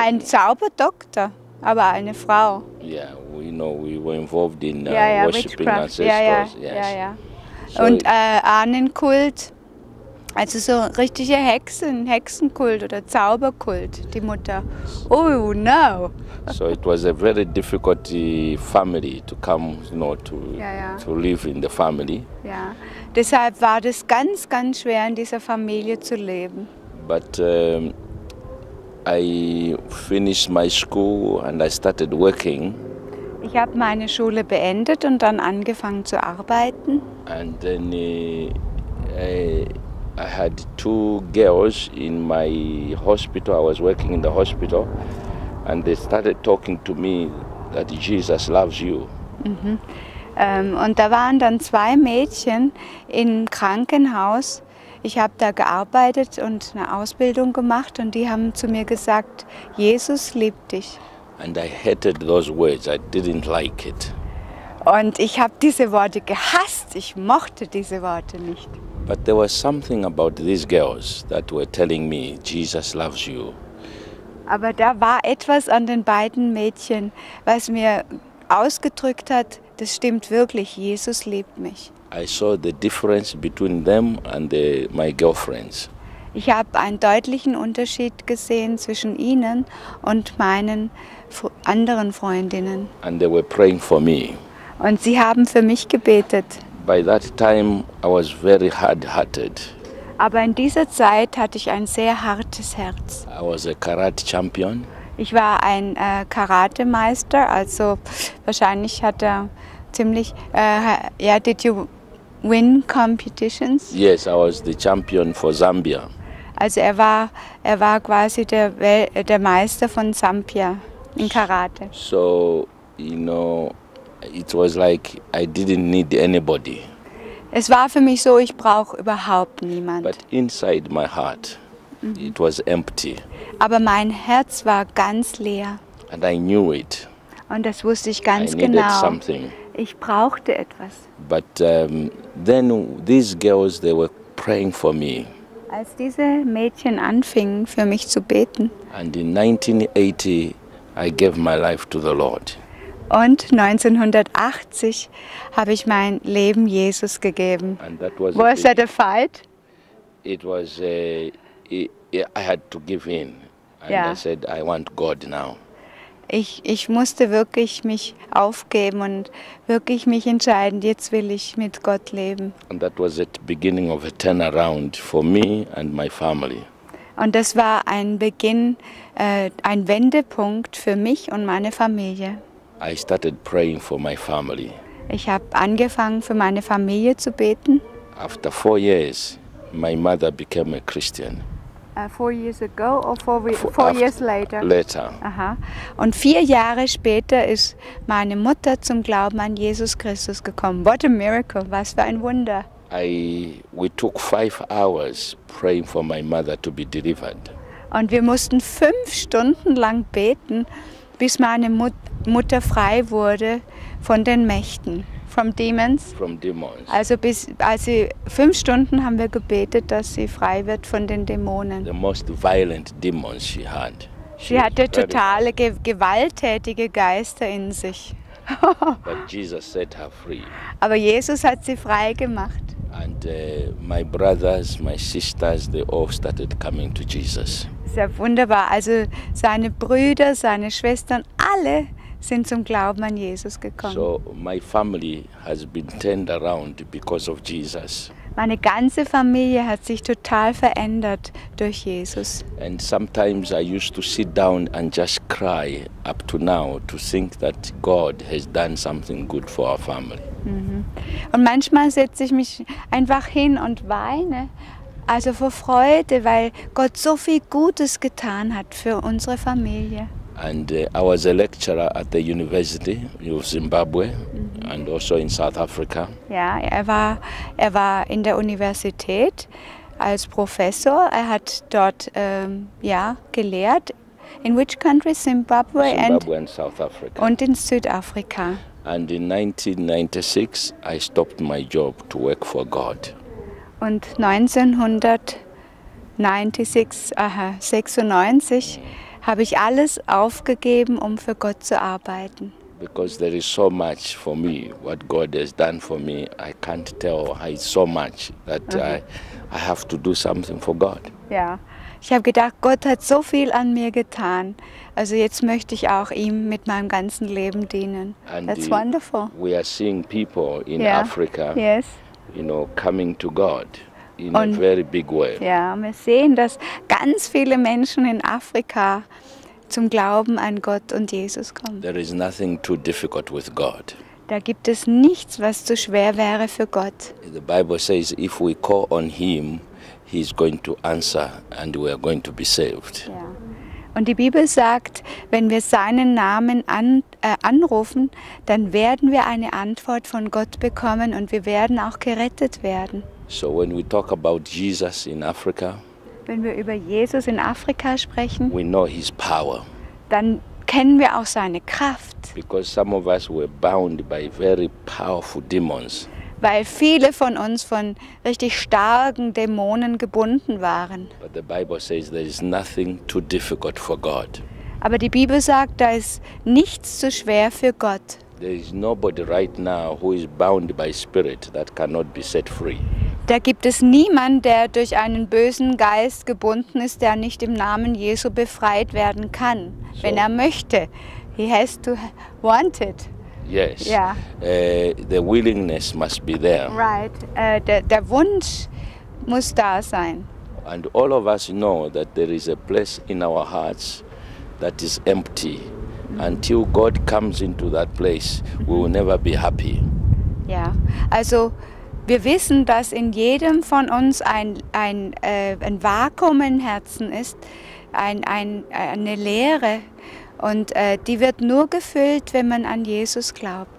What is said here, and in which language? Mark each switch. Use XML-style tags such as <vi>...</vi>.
<de>ein Zauberdoktor, aber eine Frau.</de> <en>yeah, we were involved in worshiping Witchcraft. ancestors.</en> <de>Ja.</de> <en>So</en> <de>Und Ahnenkult, also so richtige Hexenkult oder Zauberkult, die Mutter.</de> <en>Oh no! so it was a very difficult family to come, to live in the family.</en> <de>Ja, deshalb war das ganz, ganz schwer, in dieser Familie zu leben.</de> <en>But I finished my school and I started working.</en> <de>Ich habe meine Schule beendet und dann angefangen zu arbeiten.</de> <en>And then I had 2 girls in my hospital. I was working in the hospital, and they started talking to me that Jesus loves you.</en> <de>Und da waren dann 2 Mädchen im Krankenhaus. Ich habe da gearbeitet und eine Ausbildung gemacht und die haben zu mir gesagt, Jesus liebt dich.</de> <en>And I hated those words. I didn't like it.</en> <de>Und ich habe diese Worte gehasst. Ich mochte diese Worte nicht.</de> <en>But there was something about these girls that were telling me, Jesus loves you.</en> <de>Aber da war etwas an den beiden Mädchen, was mir ausgedrückt hat, das stimmt wirklich, Jesus liebt mich.</de> <en>I saw the difference between them and my girlfriends.</en> <de>Ich habe einen deutlichen Unterschied gesehen zwischen ihnen und meinen anderen Freundinnen.</de> <en>And they were praying for me.</en> <de>Und sie haben für mich gebetet.</de> <en>By that time, I was very hard-hearted.</en> <de>Aber in dieser Zeit hatte ich ein sehr hartes Herz.</de> <en>I was a karate champion.</en> <de>Ich war ein Karatemeister, also wahrscheinlich hat er ziemlich...</de> <en>did you win competitions? Yes, I was the champion for Zambia.</en> <de>Also er war quasi der Meister von Zambia in Karate.</de> <en>So, it was like I didn't need anybody.</en> <de>Es war für mich so, ich brauche überhaupt niemand.</de> <en>But inside my heart, it was empty.</en> <de>Aber mein Herz war ganz leer.</de> <en>And I knew it.</en> <de>Und das wusste ich ganz</de> <en>I needed</en> <de>genau.</de> <en>something.</en> <de>Ich brauchte etwas.</de> <en>But then these girls, they were praying for me.</en> <de>Als diese Mädchen anfingen, für mich zu beten.</de> <en>And in 1980, I gave my life to the Lord.</en> <de>Und 1980 habe ich mein Leben Jesus gegeben.</de> <en>And that was Was that a fight? It was, I had to give in. And Yeah. I said, I want God now.</en> <de>Ich musste wirklich mich aufgeben und wirklich mich entscheiden, jetzt will ich mit Gott leben.</de> <en>And that was at the beginning of a turnaround for me and my family.</en> <de>Und das war ein Beginn, ein Wendepunkt für mich und meine Familie.</de> <en>I started praying for my family.</en> <de>Ich habe angefangen, für meine Familie zu beten.</de> <en>After 4 years, my mother became a Christian. 4 years ago or 4 After- years later? Later. Aha.</en> <de>Und 4 Jahre später ist meine Mutter zum Glauben an Jesus Christus gekommen.</de> <en>What a miracle,</en> <de>was für ein Wunder.</de> <en>We took 5 hours praying for my mother to be delivered.</en> <de>Und wir mussten 5 Stunden lang beten, bis meine Mutter frei wurde von den Mächten,</de> <en>from demons. From demons.</en> <de>Also 5 Stunden haben wir gebetet, dass sie frei wird von den Dämonen.</de> <en>The most violent demons she had.</en> <de>Sie hatte totale gewalttätige Geister in sich.</de> <en>But Jesus set her free.</en> <de>Aber Jesus hat sie frei gemacht.</de> <en>And my brothers, my sisters, they all started coming to Jesus.</en> <de>Sehr wunderbar. Also seine Brüder, seine Schwestern, alle sind zum Glauben an Jesus gekommen.</de> <en>So my family has been turned around because of Jesus.</en> <de>Meine ganze Familie hat sich total verändert durch Jesus.</de> <en>And sometimes I used to sit down and just cry up to now to think that God has done something good for our family.</en> <de>Und manchmal setze ich mich einfach hin und weine, also vor Freude, weil Gott so viel Gutes getan hat für unsere Familie.</de> <en>And I was a lecturer at the University of Zimbabwe and also in South Africa.</en> <de>Ja, er war in der Universität als Professor. Er hat dort gelehrt.</de> <en>In which country?</en> <de>Zimbabwe</de> <en>And South Africa.</en> <de>Und in Südafrika.</de> <en>And in 1996 I stopped my job to work for God.</en> <de>Und 1996 habe ich alles aufgegeben, um für Gott zu arbeiten.</de> <en>Because there is so much for me, what God has done for me, I can't tell. It's so much that I have to do something for God.</en> <de>Ja, ich habe gedacht, Gott hat so viel an mir getan. Also jetzt möchte ich auch ihm mit meinem ganzen Leben dienen.</de> <en>And That's wonderful. We are seeing people in Yeah. Africa, Yes. coming to God in a very big way.</en> <de>Ja, wir sehen, dass ganz viele Menschen in Afrika zum Glauben an Gott und Jesus kommen.</de> <en>There is nothing too difficult with God.</en> <de>Da gibt es nichts, was zu schwer wäre für Gott.</de> <en>The Bible says if we call on Him, He's going to answer and we are going to be saved.</en> <de>Ja. Und die Bibel sagt, wenn wir seinen Namen anrufen, dann werden wir eine Antwort von Gott bekommen und wir werden auch gerettet werden.</de> <en>So when we talk about Jesus in Africa,</en> <de>Wenn wir über Jesus in Afrika sprechen,</de> <en>we know His power.</en> <de>dann kennen wir auch seine Kraft,</de> <en>Because some of us were bound by very powerful demons.</en> <de>weil viele von uns von richtig starken Dämonen gebunden waren.</de> <en>But the Bible says there is nothing too difficult for God.</en> <de>Aber die Bibel sagt, da ist nichts zu schwer für Gott.</de> <en>There is nobody right now who is bound by spirit that cannot be set free.</en> <de>Da gibt es niemanden, der durch einen bösen Geist gebunden ist, der nicht im Namen Jesu befreit werden kann, wenn er möchte.</de> <en>He has to want it. Yes. Yeah. The willingness must be there.</en> <de>Right. Der Wunsch muss da sein.</de> <en>And all of us know that there is a place in our hearts that is empty. Until God comes into that place, we will never be happy.</en> <de>Ja, also wir wissen, dass in jedem von uns ein Vakuum im Herzen ist, eine Leere. Und die wird nur gefüllt, wenn man an Jesus glaubt.</de>